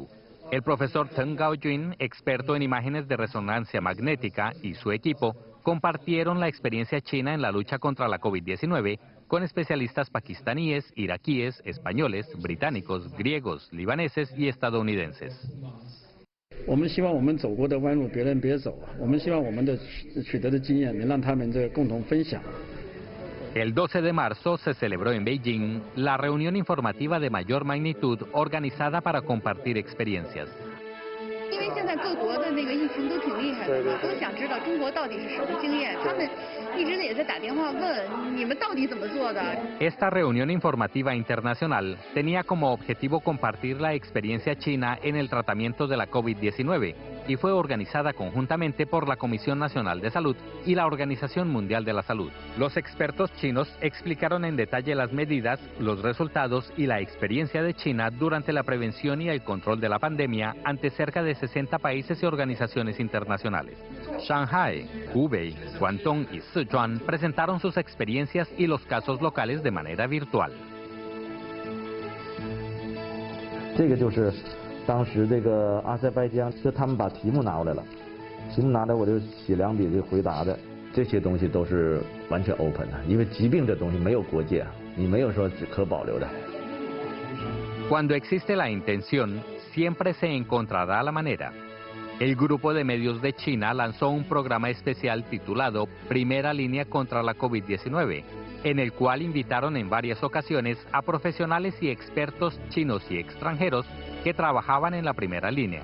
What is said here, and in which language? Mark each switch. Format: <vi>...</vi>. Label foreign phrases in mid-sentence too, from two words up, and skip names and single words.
<es>El profesor Teng Gaojun, experto en imágenes de resonancia magnética, y su equipo compartieron la experiencia china en la lucha contra la COVID-19 con especialistas pakistaníes, iraquíes, españoles, británicos, griegos, libaneses y estadounidenses.</es> <zh>我们希望我们走过的弯路别人别走，我们希望我们的取得的经验能让他们共同分享。</zh> <es>El 12 de marzo se celebró en Beijing la reunión informativa de mayor magnitud organizada para compartir experiencias.</es> <zh>因为现在各国的那个疫情都挺厉害的，都想知道中国到底是什么经验，他们一直也在打电话问你们到底怎么做的。</zh> <es>Esta reunión informativa internacional tenía como objetivo compartir la experiencia china en el tratamiento de la COVID-19 y fue organizada conjuntamente por la Comisión Nacional de Salud y la Organización Mundial de la Salud. Los expertos chinos explicaron en detalle las medidas, los resultados y la experiencia de China durante la prevención y el control de la pandemia ante cerca de 60 países y organizaciones internacionales. Shanghai, Hubei, Guangdong y Sichuan presentaron sus experiencias y los casos locales de manera virtual.</es> <zh>这个就是当时这个阿塞拜疆，就他们把题目拿过来了，题目拿来我就写两笔这回答的，这些东西都是完全 open 的，因为疾病这东西没有国界，你没有说可保留的。</zh> <es>Cuando existe la intención, siempre se encontrará la manera. El grupo de medios de China lanzó un programa especial titulado Primera Línea contra la COVID-19, en el cual invitaron en varias ocasiones a profesionales y expertos chinos y extranjeros que trabajaban en la primera línea.</es>